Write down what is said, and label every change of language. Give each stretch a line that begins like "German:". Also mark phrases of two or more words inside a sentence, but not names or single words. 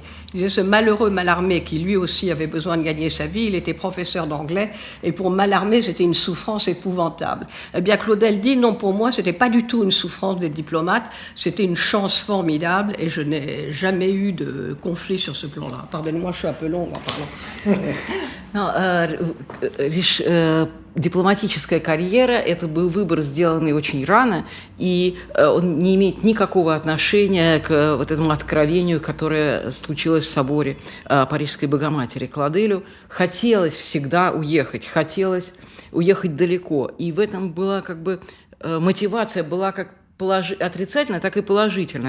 French: Il disait ce malheureux Mallarmé qui lui aussi avait besoin de gagner sa vie, il était professeur d'anglais et pour Mallarmé c'était une souffrance épouvantable. Eh bien Claudel dit non, pour moi c'était pas du tout une souffrance d'être diplomate, c'était une chance formidable et je n'ai jamais eu de conflit sur ce plan-là. Pardonnez-moi, je suis un peu longue en parlant.
Russian: Дипломатическая карьера – это был выбор, сделанный очень рано, и он не имеет никакого отношения к вот этому откровению, которое случилось в соборе Парижской Богоматери. Клоделю хотелось всегда уехать далеко, и в этом была как бы мотивация была как отрицательная, так и положительная.